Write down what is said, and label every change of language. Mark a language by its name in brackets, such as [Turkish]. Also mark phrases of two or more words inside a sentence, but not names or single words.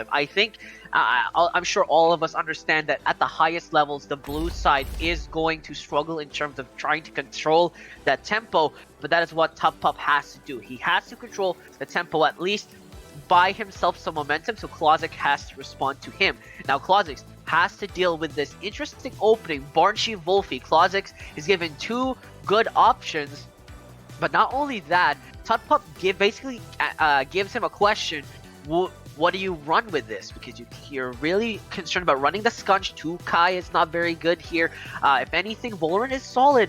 [English] I think, I'm sure all of us understand that at the highest levels, the blue side is going to struggle in terms of trying to control that tempo, but that is what Tutpup has to do. He has to control the tempo at least, buy himself some momentum, so Klozix has to respond to him. Now Klozix has to deal with this interesting opening. Barnshi, Volfi. Klozix is given 2 good options, but not only that, Tutpup basically gives him a question. What do you run with this? Because you're really concerned about running the Scunch. 2Kai is not very good here. If anything, Valorant is solid.